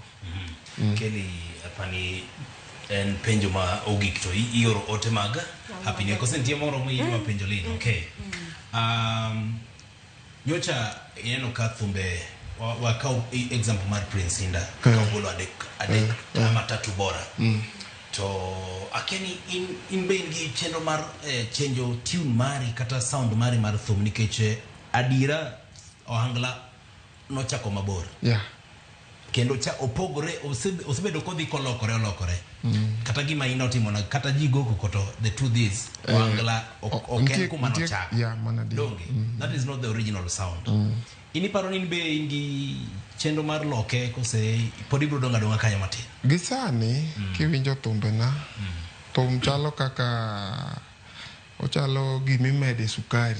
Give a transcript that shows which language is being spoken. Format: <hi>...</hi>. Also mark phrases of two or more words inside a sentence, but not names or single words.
<luo>Kelly apani en penjo ma ogik to ioro ote mag</luo> <en>Happy New Year.</en> <luo>Kosentie moro mo yima penjo lino. Okay. Nyocha ineno ka thumbe wakau example mar Prince Inda kagolo adek</luo> <sw>ama tatu bora.</sw> <luo>To akeni in be gi chenro mar chenjo tune mari kata sound mari mar thum nikech adira ohangla nochako mabor. Kendo cha opogore osebedo kodhi kolokore. Kata gima inotimo na kata jigoko koto</luo> <en>the truth is</en> <luo>ohangla oken kuma nochako. Donge.</luo> <en>That is not the original sound.</en> <luo>Ini paro ni be ingi chendo mar loke kose podi bro donga kanyo matin. Gisani kiwinjo thumbe na thum chalo kaka ochalo gimimede sukari.</luo>